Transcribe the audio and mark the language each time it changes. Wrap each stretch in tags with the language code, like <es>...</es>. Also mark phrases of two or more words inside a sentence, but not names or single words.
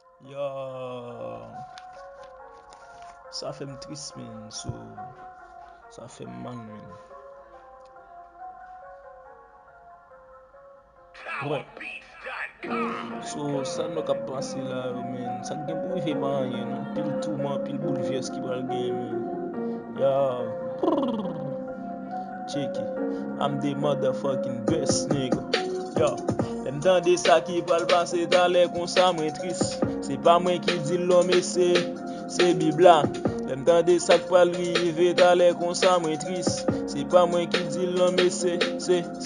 <ht>Ya, sa fè m tris, men, so, sa fè m mal, men. Bon. So, sa nou ka pase la, yo, men. Sa gen pou rive pa anyen, non? Pil touman, pil bouleves ki pral gen, men. Yo.</ht> <en>Check it. I'm the motherfucking best, nigga.</en> <ht>Yo. Lè m tande sa ki pral pase talè konsa, mwen tris. Se pa mwen ki di l, non, men se, se Bibla. Lè m tande sa ki pral rive talè konsa, mwen tris. Se pa mwen ki di l, non, men se, se</ht>